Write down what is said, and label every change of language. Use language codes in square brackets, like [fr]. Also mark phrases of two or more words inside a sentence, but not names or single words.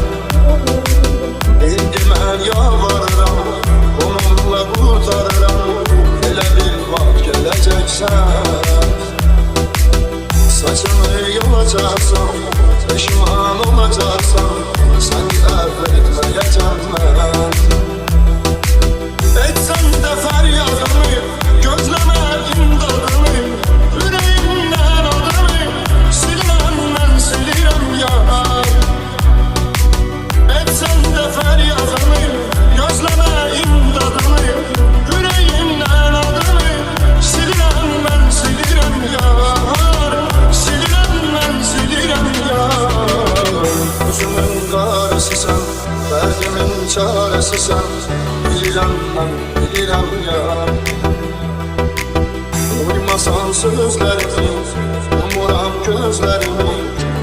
[az] İndi mən yalvarıram, onunla kurtarıram. Elə bir vaxt gələcəksən. [tr] Saçını yolacaksan, peşman olacaksan, seni affetmeyeceğim ben. Etsen de feryadımı, gözleme imdadımı. Yüreğimden adımı, silmem ben silirem yar. Etsen de feryadımı, gözleme imdadımı. Yüreğimden adımı, silirem ben silirem yar. Silirem ben silirem yar. Gözümün karısı sen, derdimin çaresi sen. [az] Bilirəm mən, bilirəm yar. Duymasan sözlərimi, umuram gözlərimi.